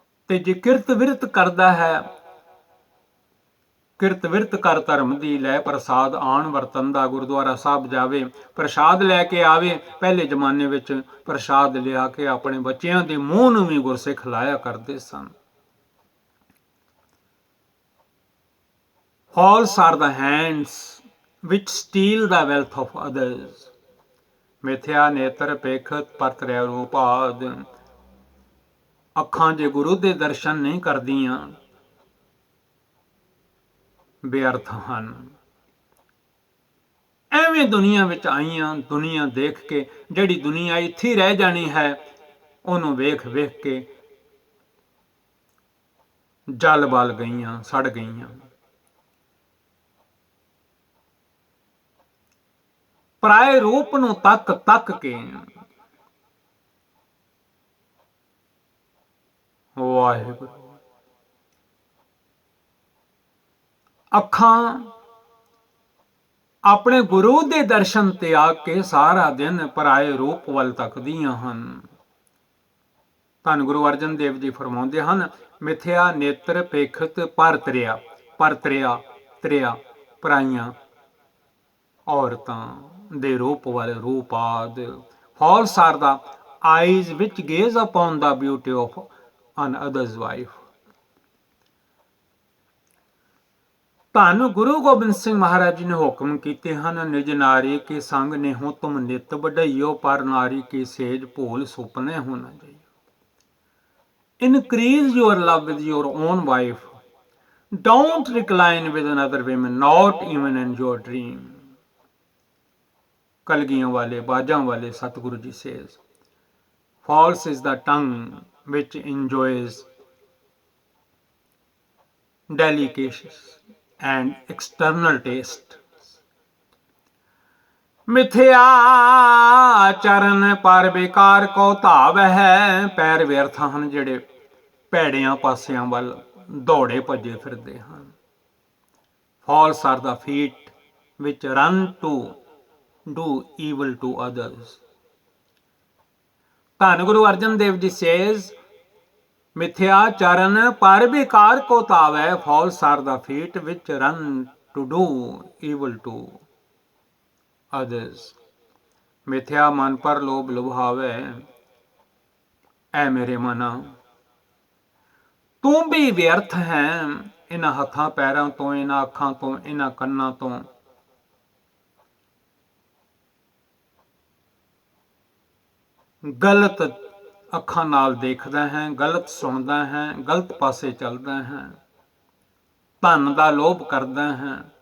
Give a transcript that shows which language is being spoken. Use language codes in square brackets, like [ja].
[pa] ਤੇ ਜੇ ਕਿਰਤ ਵਿਰਤ ਕਰਦਾ ਹੈ ਕਿਰਤ ਵਿਰਤ ਕਰ ਧਰਮ ਦੀ, ਲੈ ਪ੍ਰਸਾਦ ਆਣ ਵਰਤਨ ਦਾ। ਗੁਰਦੁਆਰਾ ਸਾਹਿਬ ਜਾਵੇ, ਪ੍ਰਸਾਦ ਲੈ ਕੇ ਆਵੇ। ਪਹਿਲੇ ਜ਼ਮਾਨੇ ਵਿੱਚ ਪ੍ਰਸਾਦ ਲਿਆ ਕੇ ਆਪਣੇ ਬੱਚਿਆਂ ਦੇ ਮੂੰਹ ਨੂੰ ਵੀ ਗੁਰਸਿੱਖ ਲਾਇਆ ਕਰਦੇ ਸਨ। [en] False are the hands which steal the wealth of others. [pa] ਮਿਥਿਆ ਨੇਤਰ ਪੇਖਤ ਪਰਤਰਿਆ ਰੂਪਾਦ। ਅੱਖਾਂ ਜੇ ਗੁਰੂ ਦੇ ਦਰਸ਼ਨ ਨਹੀਂ ਕਰਦੀਆਂ, ਬੇਅਰਥ ਹਨ। ਐਵੇਂ ਦੁਨੀਆ ਵਿੱਚ ਆਈਆਂ, ਦੁਨੀਆ ਦੇਖ ਕੇ, ਜਿਹੜੀ ਦੁਨੀਆ ਇੱਥੇ ਰਹਿ ਜਾਣੀ ਹੈ, ਉਹਨੂੰ ਵੇਖ ਵੇਖ ਕੇ ਜਲ ਬਲ ਗਈਆਂ, ਸੜ ਗਈਆਂ। ਪਰਾਏ ਰੂਪ ਨੂੰ ਤੱਕ ਤੱਕ ਕੇ ਵਾਹਿਗੁਰੂ, ਅੱਖਾਂ ਆਪਣੇ ਗੁਰੂ ਦੇ ਦਰਸ਼ਨ ਤੇ ਆ ਕੇ ਸਾਰਾ ਦਿਨ ਪਰਾਏ ਰੂਪ ਵੱਲ ਤੱਕਦੀਆਂ ਹਨ। ਧੰਨ ਗੁਰੂ ਅਰਜਨ ਦੇਵ ਜੀ ਫਰਮਾਉਂਦੇ ਹਨ, ਮਿਥਿਆ ਨੇਤਰ ਪੇਖਤ ਪਰਤਰਿਆ, ਪਰਤਰਿਆ ਤ੍ਰਿਆ, ਪਰਾਈਆਂ ਔਰਤਾਂ ਦੇ ਰੂਪ ਵੱਲ ਰੂਪਾਦ। [en] False are the eyes which gaze upon the beauty of another's wife. [pa] ਧੰਨ ਗੁਰੂ ਗੋਬਿੰਦ ਸਿੰਘ ਮਹਾਰਾਜ ਜੀ ਨੇ ਹੁਕਮ ਕੀਤੇ ਹਨ, ਨਿਜ ਨਾਰੀ ਕੇ ਸੰਗ ਨੇਹੋ ਤੁਮ ਨਿਤ ਵਡਈਓ, ਪਰ ਨਾਰੀ ਕੀ ਸੇਜ ਭੂਲ ਸੁਪਨੇ ਹੋ ਨਾ ਜਾਈਓ। [en] Increase your love with your own wife. Don't recline with another woman, not even in your dream. [pa] ਕਲਗੀਆਂ ਵਾਲੇ, ਬਾਜਾਂ ਵਾਲੇ Satguru ji [en] says, false is the tongue which enjoys delicacies and external taste. [pa] ਮਿਥਿਆ ਚਰਨ ਪਰ ਬੇਕਾਰ ਕੋ ਧਾਵ ਹੈ। ਪੈਰ ਵਿਅਰਥ ਹਨ ਜਿਹੜੇ ਭੈੜਿਆਂ ਪਾਸਿਆਂ ਵੱਲ ਦੌੜੇ ਭੱਜੇ ਫਿਰਦੇ ਹਨ। [en] False are the feet which run to do evil to others. [pa] ਧੰਨ ਗੁਰੂ ਅਰਜਨ ਦੇਵ ਜੀ says, ਮਿਥਿਆ ਚਰਨ ਪਰ ਬੇਕਾਰ ਕੋ ਧਾਵ ਹੈ। [en] False are the feet which run to do evil to others. [pa] ਮਿਥਿਆ ਮਨ ਪਰ ਲੋਭ ਲੁਭਾਵੇ, ਐ ਮੇਰੇ ਮਨਾ ਤੂੰ ਵੀ ਵਿਅਰਥ ਹੈ। ਇਹਨਾਂ ਹੱਥਾਂ ਪੈਰਾਂ ਤੋਂ, ਇਹਨਾਂ ਅੱਖਾਂ ਤੋਂ, ਇਹਨਾਂ ਕੰਨਾਂ ਤੋਂ ਗਲਤ ਅੱਖਾਂ ਨਾਲ ਦੇਖਦਾ ਹੈ, ਗਲਤ ਸੁਣਦਾ ਹੈ, ਗਲਤ ਪਾਸੇ ਚੱਲਦਾ ਹੈ, ਧਨ ਦਾ ਲੋਭ ਕਰਦਾ ਹੈ।